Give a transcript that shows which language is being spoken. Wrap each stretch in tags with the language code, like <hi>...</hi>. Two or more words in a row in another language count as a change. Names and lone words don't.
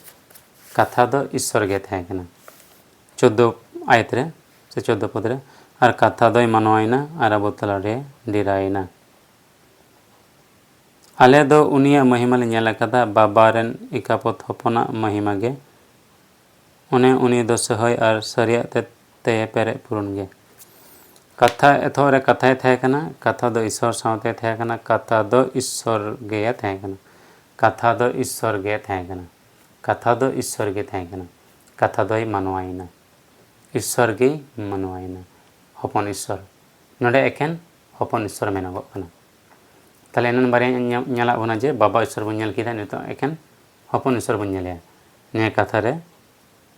<sat>तहे कना 14 आयत रे से 14 पद रे और कथा दो मानवाइना और अब तला रे डिराइना आले दो उनिया महिमा ले नेल कदा बाबा रेन इकापत हपना महिमा गे उनी दो सहय और सरिया ते पेरे पूर्ण गे कथा एथोरे कथाय थे कना कथा दो ईश्वर सावते थे कना कथा दो ईश्वर गे थे कना कथा दो ईश्वर गे थे कना कथा दो मानवाइना ईश्वर गे मानवाइना हपन ईश्वर नोडे एकेन हपन ईश्वर मेनगो कना ताले एनन बारे नेला बना जे बाबा ईश्वर बन नेल किदा नितो एकेन हपन ईश्वर बन नेलिया ने कथा रे</sat>